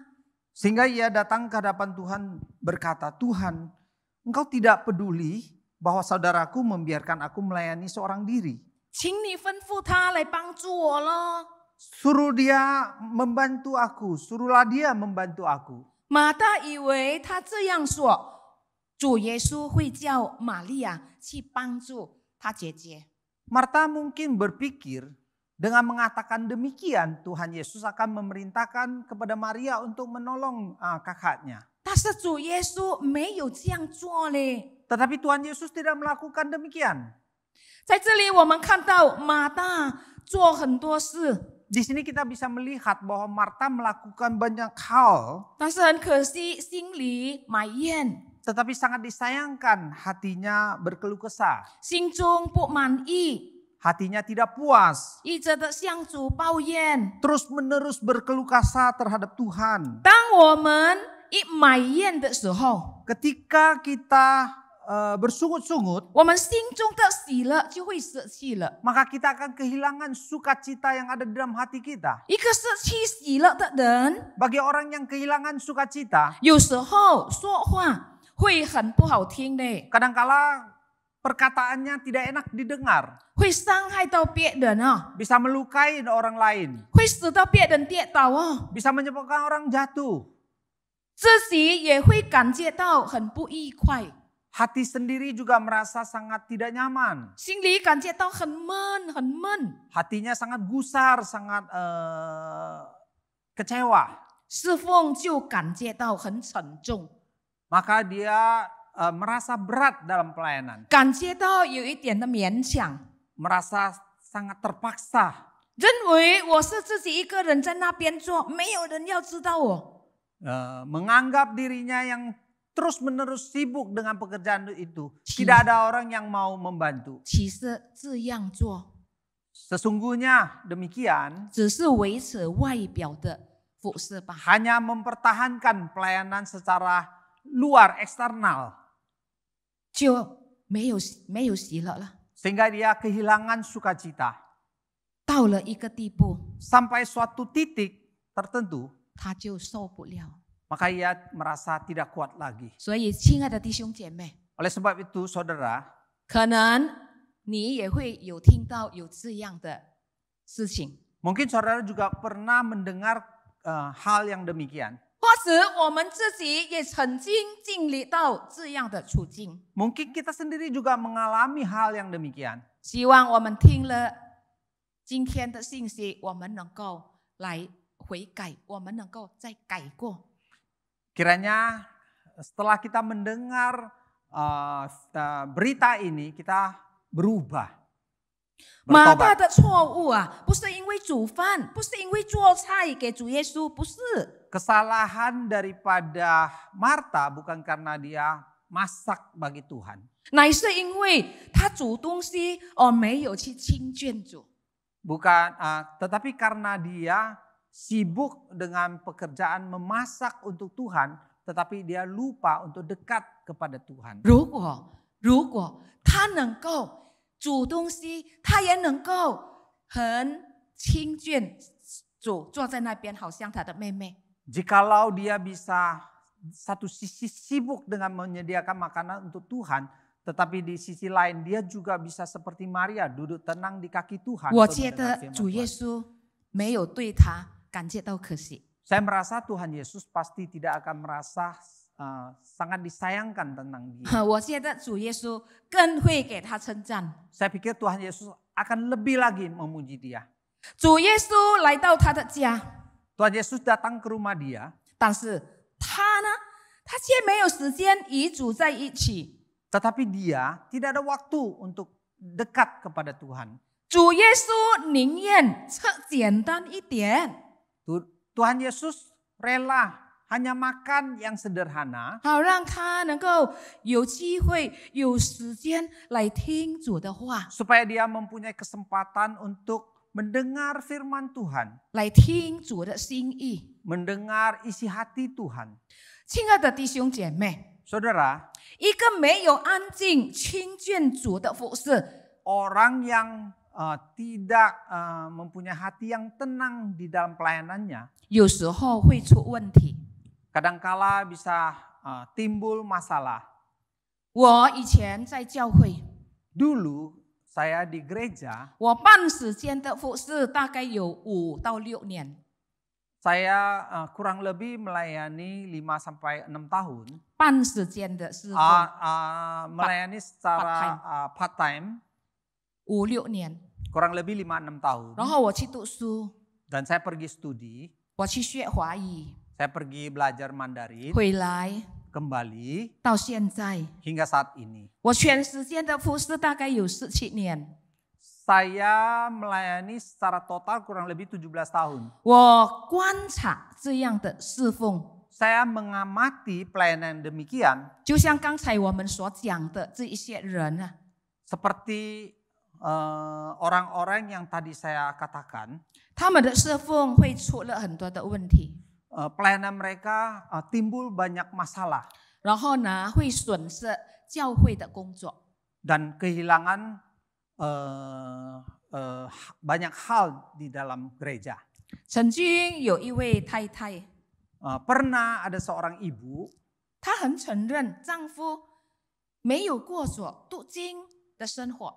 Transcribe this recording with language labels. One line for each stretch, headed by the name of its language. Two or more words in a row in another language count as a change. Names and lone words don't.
Indonesian: Sehingga ia datang ke hadapan Tuhan berkata, Tuhan, Engkau tidak peduli bahwa saudaraku membiarkan aku melayani seorang diri.
Chinese: 请你吩咐他来帮助我咯。
Indonesian: Suruh dia membantu aku, suruhlah dia membantu aku.
Chinese: 马大以为他这样说，主耶稣会叫玛利亚去帮助他姐姐。
Indonesian: Marta mungkin berpikir dengan mengatakan demikian Tuhan Yesus akan memerintahkan kepada Maria untuk menolong kakaknya.
Chinese: 但是主耶稣没有这样做嘞。
Indonesian: Tetapi Tuhan Yesus tidak melakukan demikian.
Chinese: 在这里我们看到马大做很多事，
Indonesian: Di sini kita bisa melihat bahwa Marta melakukan banyak hal,
Chinese: 但是很可惜心里埋怨，
Indonesian: tetapi sangat disayangkan hatinya berkeluh kesah.
Chinese: 心中不满意，
Indonesian: Hatinya tidak puas,
Chinese: 一直的向主抱怨。
Indonesian: terus menerus berkeluh kesah terhadap Tuhan.
Chinese: 当我们一埋怨的时候，
Indonesian: Ketika kita bersungut-sungut,
Chinese: 我们心中的喜乐就会失去了。
Indonesian: maka kita akan kehilangan sukacita yang ada di dalam hati kita.
Chinese: 一个失去喜乐的人，
Indonesian: Bagi orang yang kehilangan sukacita,
Chinese: 有时候说话会很不好听的，
Indonesian: kadangkala perkataannya tidak enak didengar,
Chinese: 会伤害到别人啊，
Indonesian: bisa melukai orang lain,
Chinese: 会使到别人跌倒哦，
Indonesian: bisa menyebabkan orang jatuh.
Chinese: 自己也会感觉到很不愉快，
Indonesian: Hati sendiri juga merasa sangat tidak nyaman.
Chinese: 心里感觉到很闷，很闷。
Indonesian: Hatinya sangat gusar, sangat kecewa.
Chinese: 侍奉就感觉到很沉重，
Indonesian: Maka dia merasa berat dalam pelayanan.
Chinese: 感觉到有一点的勉强，
Indonesian: Merasa sangat terpaksa.
Chinese: 认为我是自己一个人在那边做，没有人要知道我。
Indonesian: Menganggap dirinya yang terus-menerus sibuk dengan pekerjaan itu. Tidak ada orang yang mau membantu.
Chinese: 其实这样做
Indonesian: Sesungguhnya demikian
Chinese: 只是维持外表的服侍吧。
Indonesian: hanya mempertahankan pelayanan secara luar, eksternal.
Chinese: 就没有喜乐了。
Indonesian: Sehingga dia kehilangan sukacita.
Chinese: 到了一个地步，
Indonesian: Sampai suatu titik tertentu,
Chinese: 他就受不了。
Indonesian: maka ia merasa tidak kuat lagi.
Chinese: 所以，亲爱的弟兄姐妹，
Indonesian: Oleh sebab itu, saudara,
Chinese: 可能你也会有听到有这样的事情，
Indonesian: mungkin saudara juga pernah mendengar hal yang demikian.
Chinese: 或者我们自己也曾经经历到这样的处境。
Indonesian: Mungkin kita sendiri juga mengalami hal yang demikian.
Chinese: 希望我们听了今天的信息，我们能够来悔改，我们能够再改过。
Indonesian: Kiranya setelah kita mendengar berita ini, kita berubah.
Chinese: 马大
Indonesian: Bertobat.
Chinese: 的错误啊，不是因为煮饭，不是因为做菜给主耶稣，不是，
Indonesian: Kesalahan daripada Marta bukan karena dia masak bagi Tuhan.
Chinese: 乃是因为他煮东西没有去亲近主。
Indonesian: Bukan, tetapi karena dia sibuk dengan pekerjaan memasak untuk Tuhan, tetapi dia lupa untuk dekat kepada Tuhan.
Chinese: 如果他能够煮东西，他也能够很亲近主，坐在那边好像他的妹妹。
Indonesian: Jikalau dia bisa satu sisi sibuk dengan menyediakan makanan untuk Tuhan, tetapi di sisi lain dia juga bisa seperti Maria duduk tenang di kaki Tuhan.
Chinese: 我
Indonesian: untuk
Chinese: 觉
Indonesian: mendengar
Chinese: 得
Indonesian: firman
Chinese: 主耶
Indonesian: Tuhan.
Chinese: 稣没有对他感觉到可惜。
Indonesian: Saya merasa Tuhan Yesus pasti tidak akan merasa sangat disayangkan tentang dia.
Chinese: 我觉得主耶稣更会给他称赞。
Indonesian: Saya pikir Tuhan Yesus akan lebih lagi memuji dia.
Chinese: 主耶稣来到他的家，
Indonesian: Tuhan Yesus datang ke rumah dia,
Chinese: 但是他呢，他却没有时间与主在一起。
Indonesian: tetapi dia tidak ada waktu untuk dekat kepada Tuhan.
Chinese: 主耶稣宁愿吃简单一点，
Indonesian: Tuhan Yesus rela hanya makan yang sederhana,
Chinese: 好让他能够有机会、有时间来听主的话，
Indonesian: supaya dia mempunyai kesempatan untuk mendengar firman Tuhan,
Chinese: 来听主的心意。
Indonesian: mendengar isi hati Tuhan.
Chinese: 亲爱的弟兄姐妹，
Indonesian: Saudara,
Chinese: 一个没有安静亲近主的服侍，
Indonesian: orang yang tidak mempunyai hati yang tenang di dalam pelayanannya,
Chinese: 有时候会出问题。
Indonesian: kadangkala bisa timbul masalah.
Chinese: 我以前在教会，
Indonesian: Dulu saya di gereja,
Chinese: 我半时间的服侍大概有5到6年。
Indonesian: saya kurang lebih melayani 5 sampai 6 tahun.
Chinese: 半时间的侍奉
Indonesian: Melayani secara
English: part time
Chinese: 5、6年，
Indonesian: kurang lebih 5-6 tahun.
Chinese: 然后我去读书，
Indonesian: Dan saya pergi studi,
Chinese: 我去学华语，
Indonesian: saya pergi belajar Mandarin,
Chinese: 回来
Indonesian: kembali
Chinese: 到现在，
Indonesian: hingga saat ini.
Chinese: 我全时间的服侍大概有17年。
Indonesian: Saya melayani secara total kurang lebih 17 tahun.
Chinese: 我观察这样的侍奉，
Indonesian: Saya mengamati pelayanan demikian
Chinese: 就像刚才我们所讲的这一些人啊，
Indonesian: seperti orang-orang yang tadi saya katakan,
Chinese: 他们的侍奉会出了很多的问题，
Indonesian: pelayanan mereka timbul banyak masalah
Chinese: 然后呢会损失教会的工作。
Indonesian: dan kehilangan banyak hal di dalam gereja.
Chinese: 曾经有一位太太，
Indonesian: Pernah ada seorang ibu,
Chinese: 她很承认丈夫没有过着读经的生活。